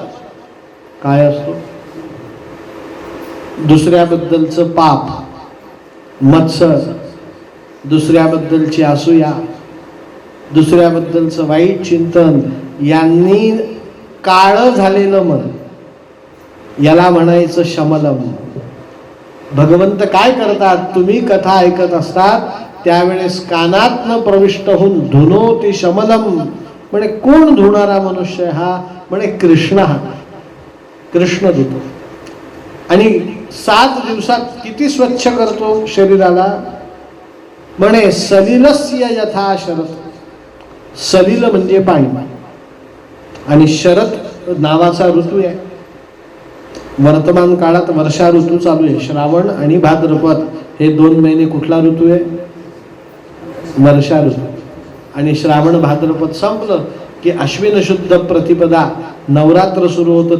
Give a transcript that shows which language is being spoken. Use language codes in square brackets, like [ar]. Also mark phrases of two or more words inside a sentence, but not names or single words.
[mr] काय असतो, दुसऱ्याबद्दलचं पाप, मत्सर, दुसऱ्याबद्दलची असूया, दुसऱ्याबद्दलचं वाईट चिंतन, यांनी काळं झालेलं मन, याला म्हणायचं शमलम. भगवंत काय करतात, तुम्ही कथा ऐकत असतात त्यावेळेस कानातनं प्रविष्ट होऊन [sa] धुनोति शमलम. [mr] म्हणे कोण धुणारा मनुष्य हा, म्हणे कृष्ण. हा कृष्ण धुतो. आणि 7 दिवसात किती स्वच्छ करतो शरीराला, म्हणे [sa] सलिलस्य यथा शरत. [mr] सलिल म्हणजे पाणी, आणि शरत नावाचा ऋतू आहे. वर्तमान काळात वर्षा ऋतू चालू आहे. श्रावण आणि भाद्रपद हे 2 महिने कुठला ऋतू आहे, वर्षा ऋतू. आणि श्रावण भाद्रपद संपलं की अश्विन शुद्ध प्रतिपदा नवरात्र सुरू होतं.